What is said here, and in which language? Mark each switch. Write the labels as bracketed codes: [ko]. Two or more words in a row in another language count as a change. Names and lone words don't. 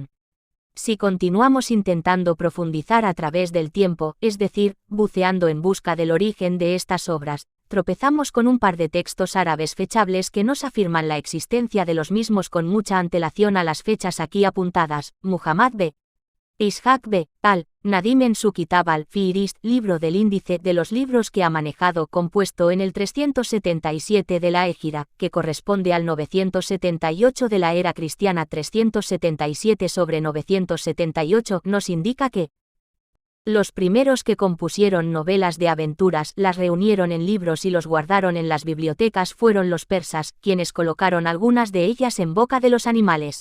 [es] Si continuamos intentando profundizar a través del tiempo, es decir, buceando en busca del origen de estas obras, tropezamos con un par de textos árabes fechables que nos afirman la existencia de los mismos con mucha antelación a las fechas aquí apuntadas. Muhammad b. Ishaq b. al-Nadim en su Kitab al-Fihrist, libro del índice de los libros que ha manejado, compuesto en el 377 de la Égira, que corresponde al 978 de la era cristiana 377 sobre 978, nos indica que los primeros que compusieron novelas de aventuras las reunieron en libros y los guardaron en las bibliotecas fueron los persas, quienes colocaron algunas de ellas en boca de los animales.